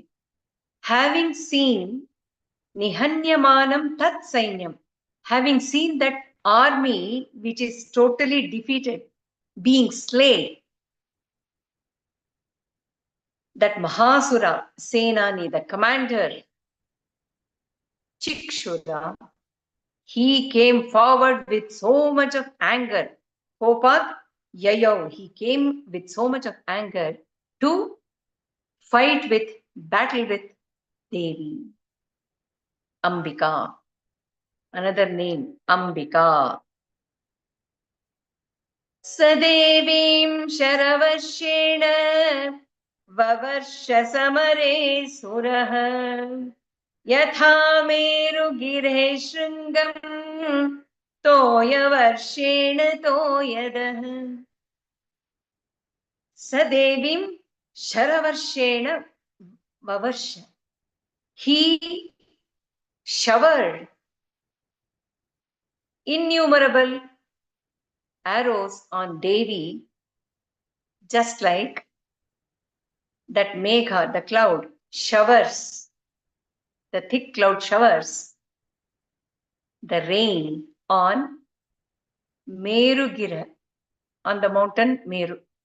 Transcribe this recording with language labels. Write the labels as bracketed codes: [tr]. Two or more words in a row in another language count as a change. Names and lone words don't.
[en] Having seen [sa] निहन्यमानं तत् सैन्यम्, [en] having seen that army which is totally defeated, being slain, that Mahasura, Senani, the commander, Chikshura, he came forward with so much of anger. [sa] कोपात् ययौ, [en] he came with so much of anger to fight with, battle with Devi. Ambika. Another name, Ambika. [sa] सदेवीं शरवर्षेण ववर्ष समरे सुरः यथा मेरुगिरे शृङ्गं तोयवर्षेण तोयदः. सदेवीं शरवर्षेण ववर्ष. [en] He showered innumerable arrows on Devi, just like that Megha, the cloud, showers, the thick cloud showers the rain on Merugira, on the mountain Meru.